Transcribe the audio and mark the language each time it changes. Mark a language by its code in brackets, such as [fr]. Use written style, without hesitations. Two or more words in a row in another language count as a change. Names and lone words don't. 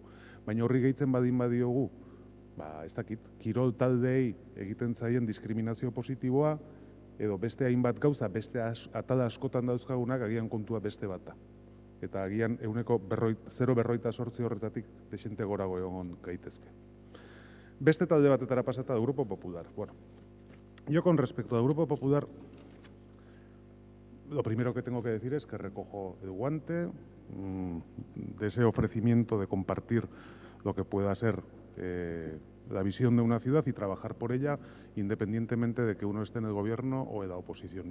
[eu] Baina horri gehitzen badin badiogu, ez dakit, kirol taldeei egiten zaien diskriminazio positiboa, edo beste hainbat gauza, beste atala askotan dauzkagunak, agian kontua beste bata. Eta agian 0,48 horretatik desente gorago egon gaitezke. Beste talde batetara pasata del Grupo Popular. [es] Bueno, yo con respecto al Grupo Popular, lo primero que tengo que decir es que recojo el guante de ese ofrecimiento de compartir lo que pueda ser la visión de una ciudad y trabajar por ella independientemente de que uno esté en el gobierno o en la oposición.